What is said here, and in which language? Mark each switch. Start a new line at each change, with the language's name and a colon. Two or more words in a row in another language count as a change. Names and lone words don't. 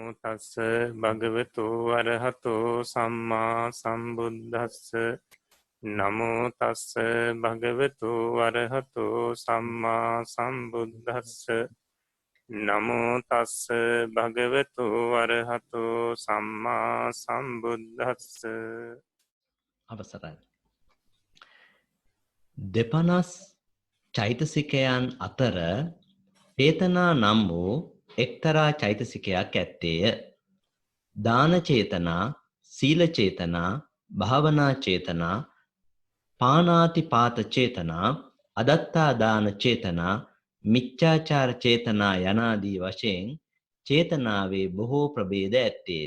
Pali: තස්ස භගවතු අරහතෝ සම්මා සම්බුද්දස්ස නමෝ තස්ස භගවතු අරහතෝ සම්මා සම්බුද්දස්ස නමෝ තස්ස භගවතු අරහතෝ සම්මා සම්බුද්දස්ස.
Sinhala: අවසරයි. දෙපනස් චෛතසිකයන් අතර චේතනා නම් වූ එක්තරා චෛතසිකයක් ඇත්තේය. දාන චේතනා, සීල චේතනා, භාවනා චේතනා, පානාතිපාත චේතනා, අදත්තා දාන චේතනා, මිච්ඡාචාර චේතනා යනාදී වශයෙන් චේතනාවේ බොහෝ ප්‍රභේද ඇත්තේය.